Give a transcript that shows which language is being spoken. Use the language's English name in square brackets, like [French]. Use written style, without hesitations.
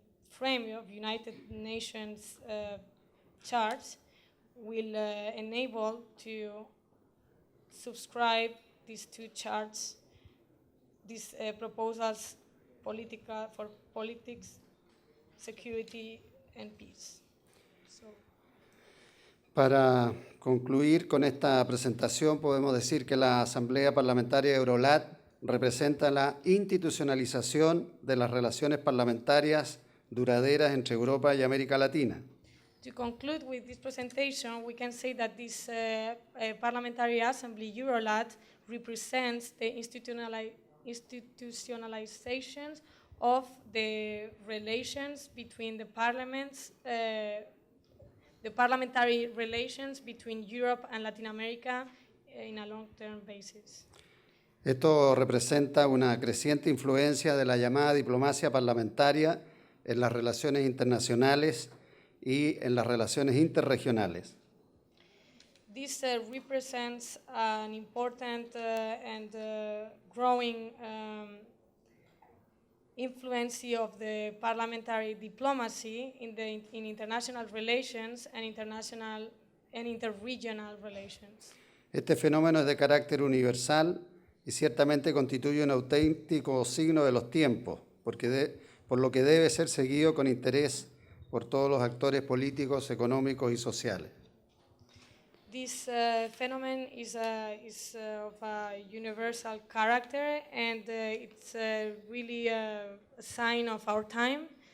[English] frame of United Nations charts will enable to subscribe these two charts, these proposals for politics, security and peace. [Spanish] Para concluir con esta presentación, podemos decir que la Asamblea Parlamentaria Eurolat representa la institucionalización de las relaciones parlamentarias duraderas entre Europa y América Latina. [English] To conclude with this presentation, we can say that this Parliamentary Assembly Eurolat represents the institutionalizations of the relations between the parliaments, the parliamentary relations between Europe and Latin America in a long-term basis. [Spanish] Esto representa una creciente influencia de la llamada diplomacia parlamentaria en las relaciones internacionales y en las relaciones interregionales. [English] This represents an important and growing influence of the parliamentary diplomacy in international relations and interregional relations. [Spanish] Este fenómeno es de carácter universal y ciertamente constituye un auténtico signo de los tiempos, por lo que debe ser seguido con interés por todos los actores políticos, económicos y sociales. [English] This phenomenon is of a universal character, and it's really a sign of our time.